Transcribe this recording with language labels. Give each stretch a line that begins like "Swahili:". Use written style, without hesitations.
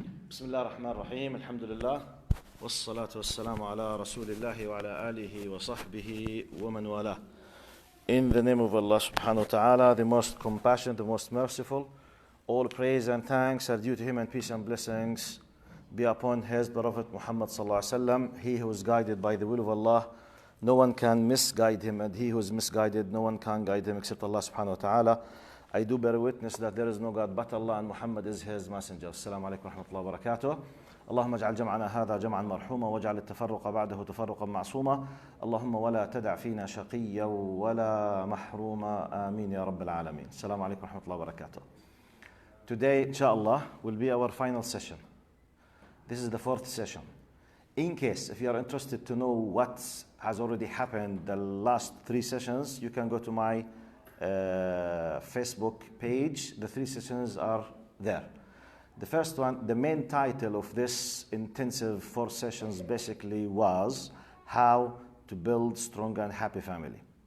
Arabic: بسم الله الرحمن الرحيم الحمد لله والصلاة والسلام على رسول الله وعلى آله وصحبه ومن والاه.
English: In the name of Allah subhanahu wa ta'ala, the most compassionate, the most merciful, all praise and thanks are due to Him, and peace and blessings be upon His Prophet Muhammad sallallahu alaihi wasallam. He who is guided by the will of Allah, no one can misguide him, and he who is misguided, no one can guide him except Allah subhanahu wa ta'ala. I do bear witness that there is no God but Allah, and Muhammad is His messenger.
Arabic: Assalamu alaikum wa rahmatullahi wa barakatuh. اللهم اجعل جمعنا هذا جمعا مرحوما واجعل التفرق بعده تفرقا معصوما اللهم ولا تدع فينا شقيا ولا محروما آمين يا رب العالمين. السلام عليكم ورحمة الله وبركاته.
English: Today, inshallah, will be our final session. This is the fourth session. In case, if you are interested to know what has already happened the last three sessions, you can go to my Facebook page. The three sessions are there. The first one, the main title of this intensive 4 sessions basically was how to build strong and happy family.